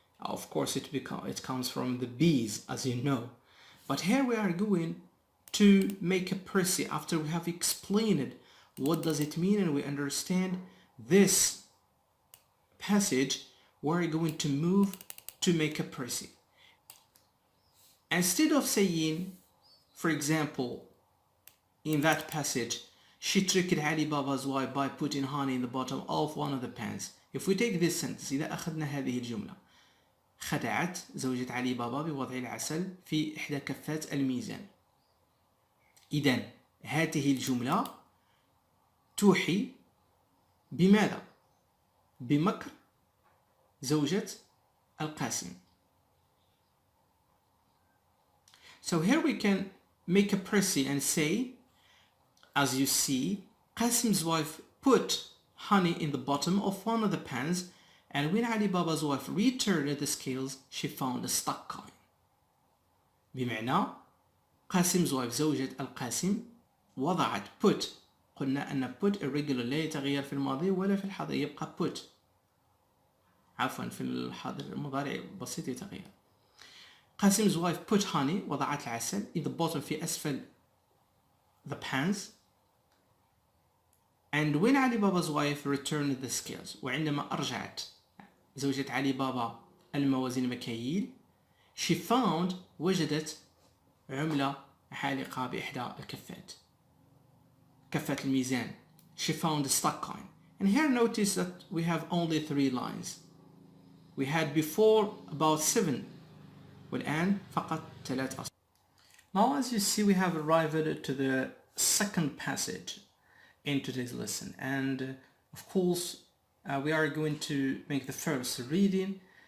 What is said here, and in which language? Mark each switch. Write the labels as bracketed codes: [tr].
[en] Of course it comes from the bees, as you know, but here we are going to make a précis after we have explained what does it mean and we understand this passage. We're going to move to make a précis. Instead of saying, for example, in that passage, she tricked Ali Baba's wife by putting honey in the bottom of one of the pans. If we take this sentence, [ar] إذا أخذنا هذه الجملة, خدعت زوجة علي بابا بوضع العسل في إحدى كفات الميزان. إذن هذه الجملة توحي بماذا؟ بمكر زوجة القاسم. [en] So here we can make a précis and say, as you see, Qasim's wife put honey in the bottom of one of the pans, and when Ali Baba's wife returned the scales, she found a stuck coin. [ar] بمعنى [en] Qasim's wife [ar] زوجة القاسم وضعت put. قلنا أن put irregular لا يتغير في الماضي ولا في الحاضر، يبقى put. عفوا في الحاضر المضارع بسيط يتغير. [en] Qasim's wife put honey [ar] وضعت العسل [en] in the bottom [ar] في أسفل [en] the pans. And when Ali Baba's wife returned the scales, [ar] وعندما أرجعت زوجة علي بابا الموازين المكاييل, [en] she found [ar] وجدت عملة حالقة بإحدى الكفات, كفات الميزان. [en] She found a stuck coin. And here notice that we have only 3 lines. We had before about 7. [ar] والآن فقط 3 أسطر. [en] Now as you see, we have arrived to the second passage in today's lesson, and of course we are going to make the first reading.